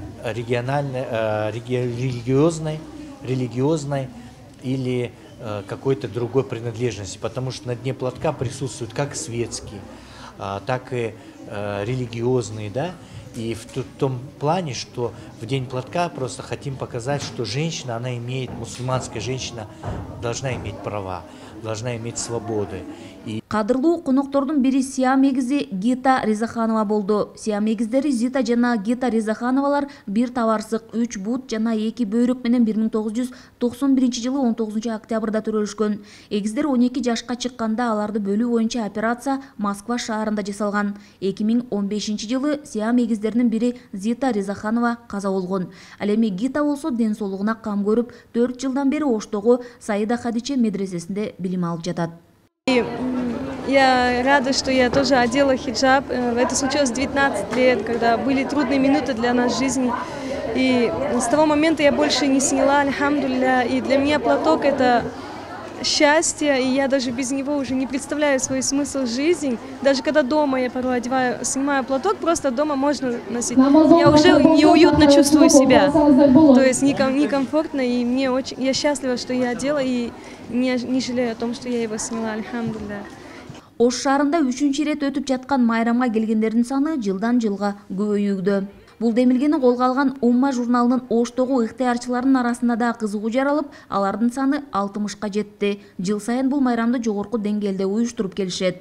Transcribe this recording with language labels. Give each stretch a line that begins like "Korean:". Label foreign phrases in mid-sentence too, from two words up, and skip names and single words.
Russian: религиозной или какой-то другой принадлежности, потому что на Дне платка присутствуют как светские, так и религиозные, да, и в том плане, что в День платка просто хотим показать, что женщина, она имеет, мусульманская женщина должна иметь права, должна иметь свободы.
Kyrgyz: Кадырлуу коноктордун бири Сиам эгизи Гита Ризаханова болду. Сиам эгиздери Зита жана Гита Ризахановалар бир табарсык 3 бут жана 2 бөйрөк менен 1991 жылы 19 октябрда төрөлүшкөн. Эгиздер 12 жашка чыкканда аларды бөлүү боюнча операция Москва шаарында жасалган. 2015 жылы Сиам эгиздеринин бири Зита Ризаханова каза болгон. Ал эми Гита болсо ден соолугуна кам көрүп 4 жылдан бери Оштогу Саида Хадиче медресесинде билим алып жатат.
Russian: Я рада, что я тоже одела хиджаб. Это случилось в 19 лет, когда были трудные минуты для нас в жизни. И с того момента я больше не сняла, альхамдулилля. И для меня платок – это счастье, и я даже без него уже не представляю свой смысл жизни. Даже когда дома я порой одеваю, снимаю платок, просто дома можно носить. Я уже неуютно чувствую себя, то есть некомфортно, и я счастлива, что я одела, и не жалею о том, что я его сняла, альхамдулилля.
Kyrgyz: Ош шаарында 3-чү ирет өтүп жаткан майрамга келгендердин саны жылдан жылга көбөйүүдө. Бул демилгени колго алган Умма журналынын Оштогу ыктыярчыларынын арасында да кызыгуу жаралып, алардын саны 60ка жетти. Жыл сайын бул майрамды жогорку деңгээлде уюштуруп келишет.